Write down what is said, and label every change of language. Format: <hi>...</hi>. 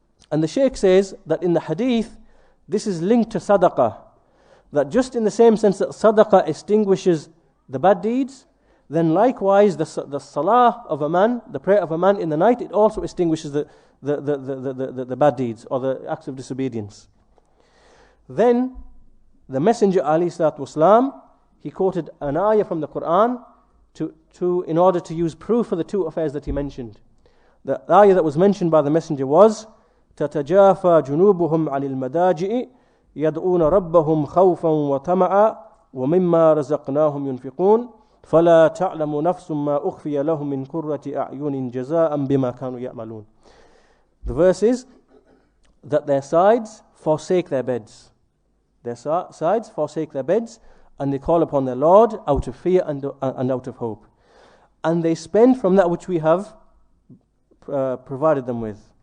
<en>And the Shaykh says that in the Hadith, this is linked to sadaqah, that just in the same sense that sadaqah extinguishes the bad deeds, then likewise the salah of a man, the prayer of a man in the night, it also extinguishes the bad deeds or the acts of disobedience. Then the Messenger ﷺ, he quoted an ayah from the Quran in order to use proof for the two affairs that he mentioned. The ayah that was mentioned by the Messenger was</en> <ar>تَتَجَافَى جُنُوبُهُمْ عَنِ الْمَدَاجِئِ يَدْعُونَ رَبَّهُمْ خَوْفًا وَطَمَعًا وَمِمَّا رَزَقْنَاهُمْ يُنْفِقُونَ فَلَا تَعْلَمُ نَفْسٌ مَا أُخْفِيَ لَهُم مِّن قُرَّةِ أَعْيُنٍ جَزَاءً بِمَا كَانُوا يَعْمَلُونَ.</ar> <en>The verse is that their sides forsake their beds. Their sides forsake their beds, and they call upon their Lord out of fear and out of hope. And they spend from that which we have provided them with.</en>